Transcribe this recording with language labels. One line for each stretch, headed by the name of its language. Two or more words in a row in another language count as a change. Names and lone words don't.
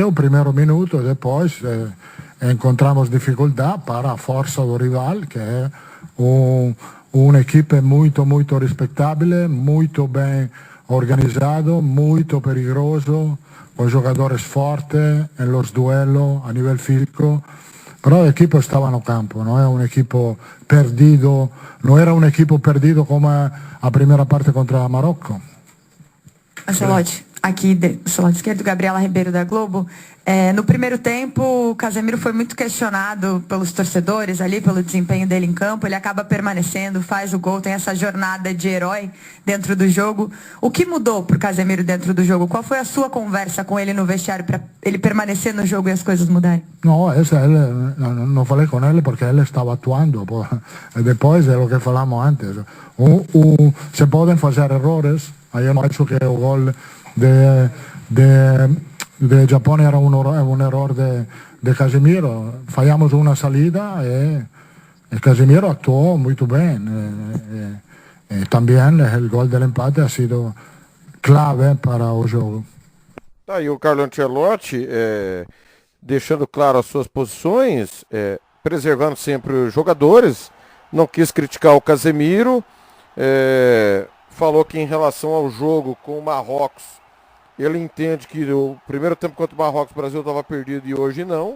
Portuguese: o primeiro minuto, depois encontramos dificuldade para a força do rival, que é uma equipe muito, muito respeitável, muito bem organizado, muito perigoso,
Spanish: con jogadores fortes en los duelos a nivel físico, pero el equipo estaba
Portuguese: no campo,
Spanish: no era un equipo perdido
Portuguese: como a primeira parte contra Marrocos. Ancelotti, aqui do seu lado esquerdo, Gabriela Ribeiro da Globo. No primeiro tempo, o Casemiro foi muito questionado pelos torcedores ali, pelo desempenho dele em campo. Ele acaba permanecendo, faz o gol, tem essa jornada de herói dentro do jogo. O que mudou pro Casemiro dentro do jogo? Qual foi a sua conversa com ele no vestiário para ele permanecer no jogo e as coisas mudarem? Não falei com ele porque ele estava atuando. Depois é o que falamos antes. Se podem fazer erros. Eu não acho que o gol de Japão era
Spanish: un error
Portuguese: de Casemiro.
Spanish: Fallamos una salida
Portuguese: e Casemiro actuó muito bem. Também o gol
Spanish: del empate ha sido clave
Portuguese: para o jogo. Tá aí o Carlo Ancelotti deixando claro as suas posições, preservando sempre os jogadores, não quis criticar o Casemiro, falou que em relação ao jogo com o Marrocos, ele entende que o primeiro tempo contra o Marrocos o Brasil estava perdido e hoje não.